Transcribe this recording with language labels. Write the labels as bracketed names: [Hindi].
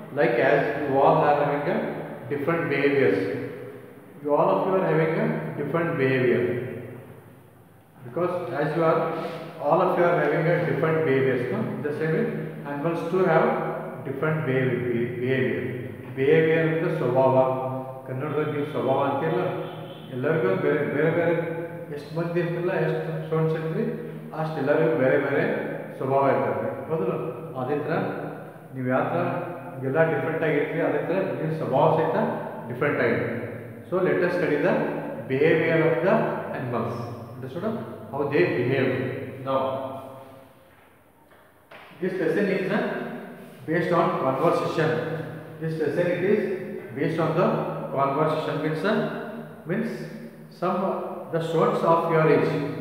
[English] Like as you all are having different behaviors. You all of you are having a different behavior. Because as you are, all of you are having a different behaviors. No? The same way, animals too have different behavior. Behavior is the swabhava. [Kannada] ಕನ್ನಡದಲ್ಲಿ ನೀವು ಸ್ವಭಾವ ಅಂತಿಲ್ಲ, ಎಲ್ಲರಿಗೂ ಬೇರೆ ಬೇರೆ ಬೇರೆ ಎಷ್ಟು ಮಂದಿ ಇರ್ತಿಲ್ಲ, ಎಷ್ಟು ಸ್ಟೂಡೆಂಟ್ಸ್ ಇರ್ತೀವಿ ಅಷ್ಟು ಎಲ್ಲರಿಗೂ ಬೇರೆ ಬೇರೆ ಸ್ವಭಾವ ಇರ್ತದೆ. ಹೌದಲ್ಲ? ಅದೇ ಥರ ನೀವು ಯಾವ ಥರ ಎಲ್ಲ ಡಿಫ್ರೆಂಟ್ ಆಗಿರ್ತೀವಿ, ಅದೇ ಥರ ನಿಮ್ಮ ಸ್ವಭಾವ ಸಹಿತ ಡಿಫ್ರೆಂಟ್ ಆಗಿದೆ. [English] So let us study the behaviour of the animals. Understood? How they behave. Now, this lesson is based on conversation. This lesson it is based on the conversation. Means some the students of your age.